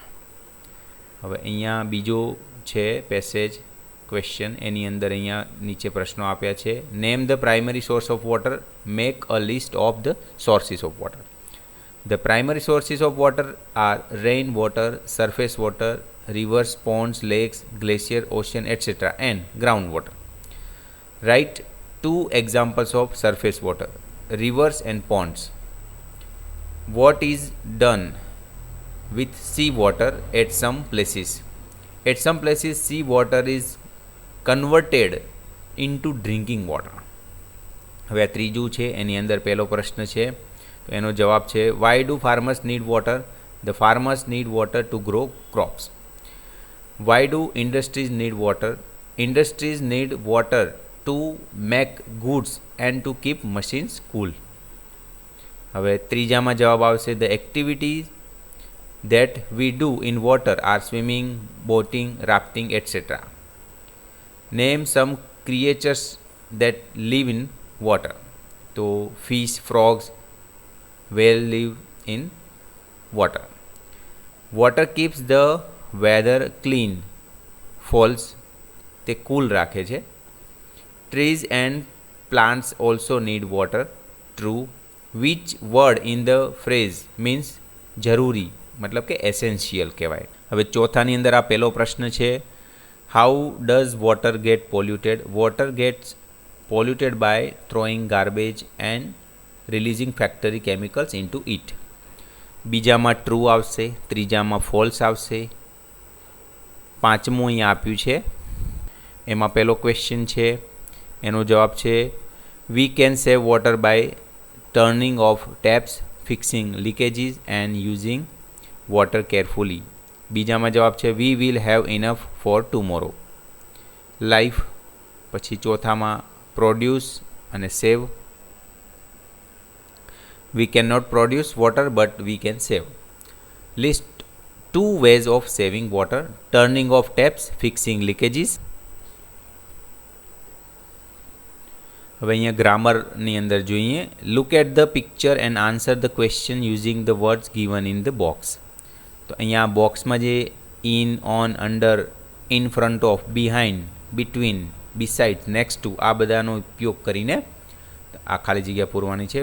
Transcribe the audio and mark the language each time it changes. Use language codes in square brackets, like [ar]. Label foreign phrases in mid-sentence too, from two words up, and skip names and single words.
[gu] હવે અહીંયા બીજો છે [en] passage question. [gu] એની અંદર અહીંયા નીચે પ્રશ્નો આપ્યા છે. [en] name the primary source of water. make a list of the sources of water. the primary sources of water are rain water, surface water, rivers, ponds, lakes, glacier, ocean, etc. and groundwater. Write two examples of surface water, rivers and ponds. What is done with sea water at some places? At some places, sea water is converted into drinking water. [gu] હવે આ ત્રીજું છે એની અંદર પહેલો પ્રશ્ન છે તો એનો જવાબ છે [en] why do farmers need water? The farmers need water to grow crops. Why do industries need water? Industries need water to make goods and to keep machines cool. [gu] હવે ત્રીજામાં જવાબ આવશે [en] the activities that we do in water are swimming, boating, rafting, etc. Name some creatures that live in water. So fish, frogs, whale live in water. Water keeps the weather clean. False. [gu] તે કૂલ રાખે છે. [en] Trees and plants also need water. True. Which word in the phrase means [gu] જરૂરી મતલબ કે એસેન્શિયલ કહેવાય. હવે ચોથાની અંદર આ પહેલો પ્રશ્ન છે [en] how does water get polluted? water gets polluted by throwing garbage and releasing factory chemicals into it. [gu] બીજામાં ટ્રુ આવશે, ત્રીજામાં ફોલ્સ આવશે, પાંચમું અહીંયા આપ્યું છે, એમાં પહેલો ક્વેશ્ચન છે, એનો જવાબ છે [en] we can save water by turning off taps, fixing leakages and using water carefully. [gu] બીજામાં જવાબ છે [en] we will have enough for tomorrow. [gu] લાઈફ. પછી ચોથામાં પ્રોડ્યુસ અને સેવ. [en] we can not produce water but we can save. લિસ્ટ 2 ways of saving water: turning off taps, fixing leakages. [gu] હવે અહીંયા ગ્રામરની અંદર જોઈએ. [en] look at the picture and answer the question using the words given in the box. [gu] તો અહીંયા બોક્સમાં જે [en] in, on, under, in front of, behind, between, beside, next to [gu] આ બધાનો ઉપયોગ કરીને આ ખાલી જગ્યા પૂરવાની છે.